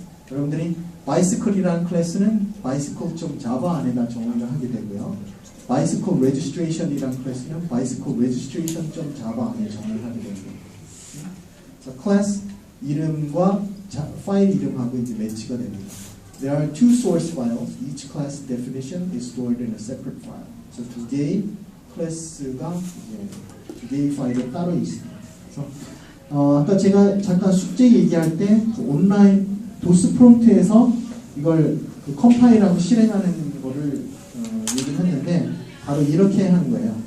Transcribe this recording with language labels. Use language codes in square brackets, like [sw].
[ko] 여러분들이 bicycle이라는 클래스는 bicycle.java 안에다 정의를 하게 되고요. bicycle registration이라는 클래스는 bicycle registration.java 안에 정의를 하게 됩니다. 그래서 클래스 이름과 파일 이름하고 이제 매치가 됩니다. [en] There are two source files. Each class definition is stored in a separate file. [ko] 그래서 두 개의 클래스가 두 개의 파일이 따로 있습니다. 그래서 아까 제가 잠깐 숙제 얘기할 때 그 온라인 도스 프롬프트에서 이걸 그 컴파일하고 실행하는 거를 얘기를 했는데 바로 이렇게 하는 거예요.